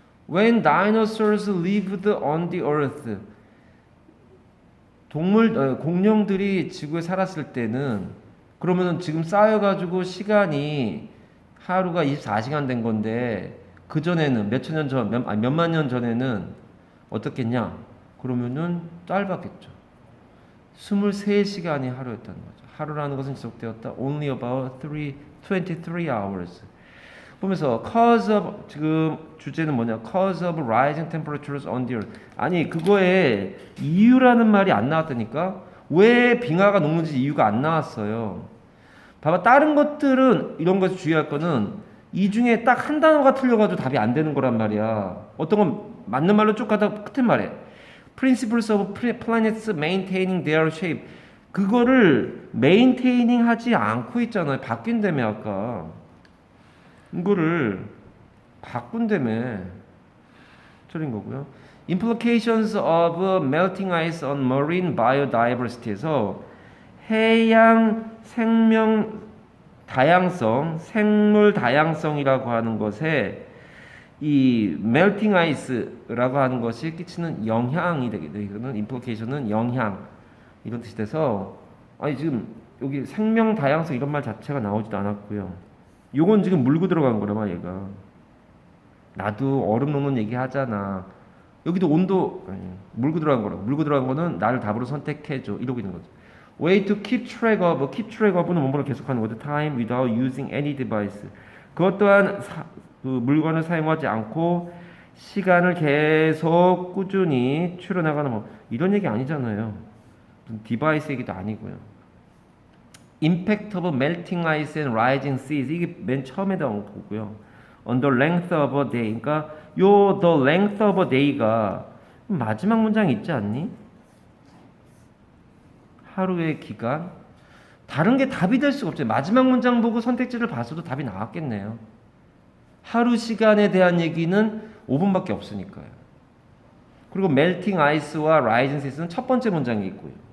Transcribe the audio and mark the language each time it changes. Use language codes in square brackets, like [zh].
[en] When dinosaurs lived on the earth. [ko] 공룡들이 지구에 살았을 때는 그러면은 지금 쌓여가지고 시간이 하루가 24시간 된 건데 그 전에는 몇천 년 전, 몇만 년 전에는 어떻겠냐? 그러면은 짧았겠죠. 23시간이 하루였다는 거죠. 하루라는 것은 지속되었다. [en] Only about 23 hours. [ko] 보면서 [en] cause of [ko] 지금 주제는 뭐냐? [en] cause of rising temperatures on the earth. [ko] 아니 그거에 이유라는 말이 안 나왔다니까. 왜 빙하가 녹는지 이유가 안 나왔어요. 봐봐 다른 것들은 이런 것을 주의할 거는 이 중에 딱 한 단어가 틀려가지고 답이 안 되는 거란 말이야. 어떤 건 맞는 말로 쭉 가다 끝에 말해. [en] Principles of planets maintaining their shape. [ko] 그거를 maintaining 하지 않고 있잖아요. 바뀐다며 아까. 이거를 바꾼다며 틀린 거고요. [en] Implications of melting ice on marine biodiversity [ko] 에서 해양 생명 다양성, 생물 다양성이라고 하는 것에 이 [en] melting ice [ko] 라고 하는 것이 끼치는 영향이 되게 돼요. 이거는 implication은 영향 이런 뜻이 돼서 아니 지금 여기 생명 다양성 이런 말 자체가 나오지도 않았고요. 요건 지금 물고 들어간 거라마 얘가. 나도 얼음 녹는 얘기 하잖아. 여기도 온도 물고 들어간 거라고. 물고 들어간 거는 나를 답으로 선택해줘 이러고 있는 거죠. [en] Way to keep track of는 [ko] 뭐뭐를 계속하는 거죠. [en] Time without using any device. [ko] 그것 또한 그 물건을 사용하지 않고 시간을 계속 꾸준히 추려나가는 뭐 이런 얘기 아니잖아요. 디바이스 얘기도 아니고요. [en] Impact of melting ice and rising seas [ko] 이게 맨 처음에 나온 거고요. [en] On the length of a day [ko] 그러니까 요 [en] the length of a day가 [ko] 마지막 문장이 있지 않니? 하루의 기간 다른 게 답이 될 수가 없죠. 마지막 문장 보고 선택지를 봤어도 답이 나왔겠네요. 하루 시간에 대한 얘기는 5분밖에 없으니까요. 그리고 [en] melting ice [ko] 와 [en] rising seas [ko] 는 첫 번째 문장이 있고요.